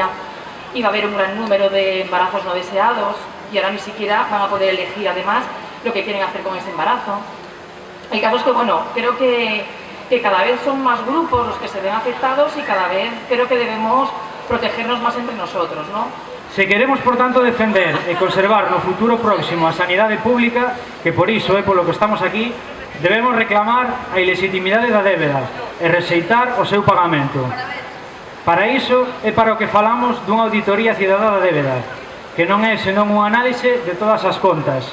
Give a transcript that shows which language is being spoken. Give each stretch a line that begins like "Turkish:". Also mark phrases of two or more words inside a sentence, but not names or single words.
Spanish: Y va a haber un gran número de embarazos no deseados y ahora ni siquiera van a poder elegir además lo que quieren hacer con ese embarazo. El caso es que, bueno, creo que cada vez son más grupos los que se ven afectados y cada vez creo que debemos protegernos más entre nosotros, ¿no?
Galician: Se queremos, por tanto, defender e conservar no futuro próximo a sanidade pública, que por iso é polo que estamos aquí, debemos reclamar a ilegitimidade da débeda e rexeitar o seu pagamento. Para iso é para o que falamos dunha auditoría cidadá da débeda, que non é senón unha análise de todas as contas.